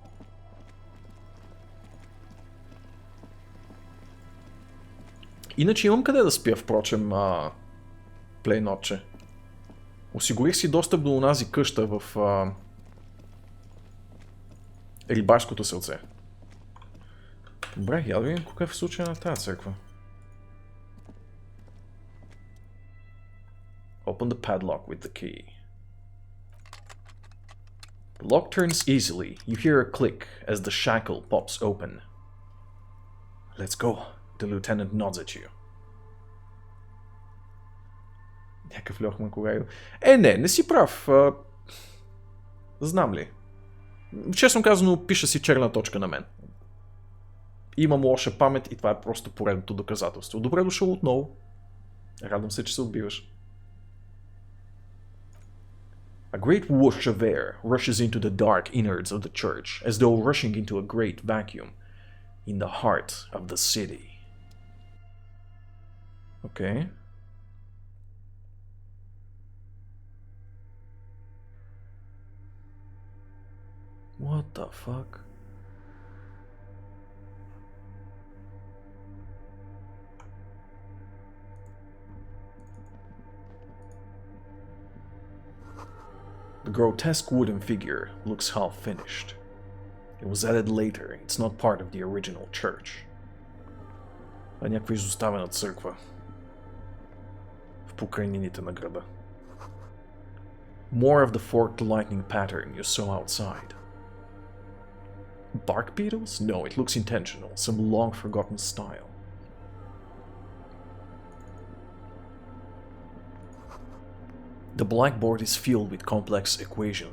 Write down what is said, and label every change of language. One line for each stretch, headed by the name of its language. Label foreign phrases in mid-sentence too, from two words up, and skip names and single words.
Bulgarian: Иначе имам къде да спя, впрочем, плейнотче. Осигурих си достъп до онази къща в рибарското селце. Добре, я да видим какъв е случай на тази църква.
English: Open the padlock with the key. The lock turns easily. You hear a click as the shackle pops open. Let's go. The lieutenant nods at you.
Bulgarian: Някакъв льохман кога е... Не си прав. Знам ли. Честно казано, пиша си черна точка на мен. Имам лоша памет и това е просто поредното доказателство. Добре дошъл отново. Радвам се, че се отбиваш.
English: A great whoosh of air rushes into the dark innards of the church, as though rushing into a great vacuum in the heart of the city. Okay. What the fuck? The grotesque wooden figure looks half finished. It was added later, it's not part of the original church.
Bulgarian: Това е някаква изоставена църква в покрайнините на града.
English: More of the forked lightning pattern you saw outside. Bark beetles? No, it looks intentional, some long-forgotten style. The blackboard is filled with complex equations.